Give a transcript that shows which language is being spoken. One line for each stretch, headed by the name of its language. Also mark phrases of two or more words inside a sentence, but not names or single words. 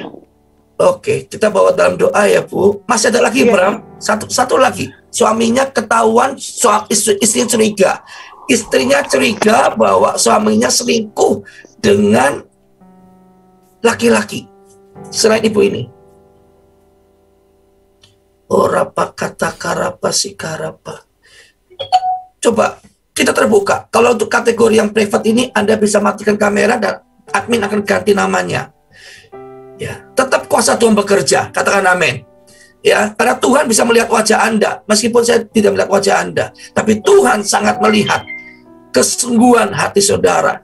Indonesian: Oke, kita bawa dalam doa ya Bu. Masih ada lagi Bram? Satu lagi. Suaminya ketahuan, istrinya curiga. Istrinya curiga bahwa suaminya selingkuh dengan laki-laki selain ibu ini. Orapa kata karapa si karapa. Coba kita terbuka. Kalau untuk kategori yang private ini, Anda bisa matikan kamera dan admin akan ganti namanya. Ya, tetap kuasa Tuhan bekerja. Katakan amin. Ya, karena Tuhan bisa melihat wajah Anda, meskipun saya tidak melihat wajah Anda, tapi Tuhan sangat melihat kesungguhan hati saudara.